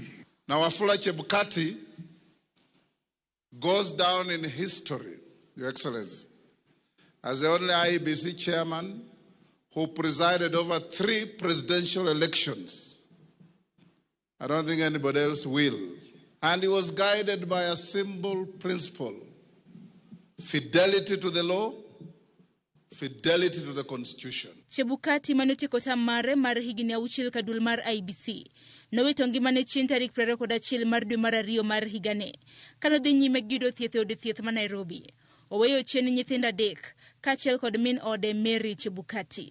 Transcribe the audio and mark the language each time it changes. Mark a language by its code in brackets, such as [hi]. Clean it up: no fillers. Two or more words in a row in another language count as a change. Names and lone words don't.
[en] Now, Wafula Chebukati goes down in history, Your Excellency, as the only IEBC chairman who presided over 3 presidential elections. I don't think anybody else will. And he was guided by a simple principle: fidelity to the law, fidelity to the constitution. [luo] Chebukati manotiko tamare mar higini auchiel ka duol mar IEBC nowito ngimane chieng' tarik 21 mar dwe mar ariyo mar higane kanodhi nyime gido thieth e od thieth ma Nairobi. Oweyo chien nyithindo 3 kaachiel kod min ode Mary Chebukati.